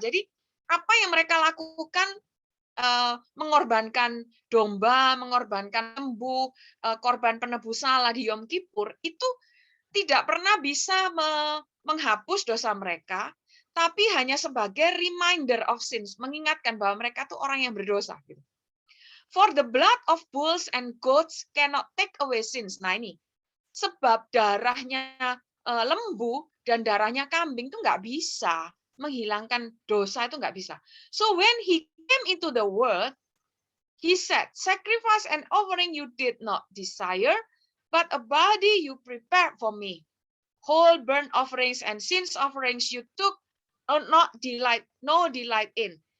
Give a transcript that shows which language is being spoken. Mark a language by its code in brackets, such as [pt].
[id] Jadi apa yang mereka lakukan, mengorbankan domba, mengorbankan lembu, korban penebus salah di Yom Kippur, itu tidak pernah bisa menghapus dosa mereka, tapi hanya sebagai [en] reminder of sins, [id] mengingatkan bahwa mereka itu orang yang berdosa. [en] For the blood of bulls and goats cannot take away sins. [id] Nah ini, sebab darahnya lembu dan darahnya kambing itu nggak bisa menghilangkan dosa, itu nggak bisa. [en] So when he came into the world, he said, sacrifice and offering you did not desire, but a body you prepared for me. Whole burnt offerings and sins offerings you took no delight in.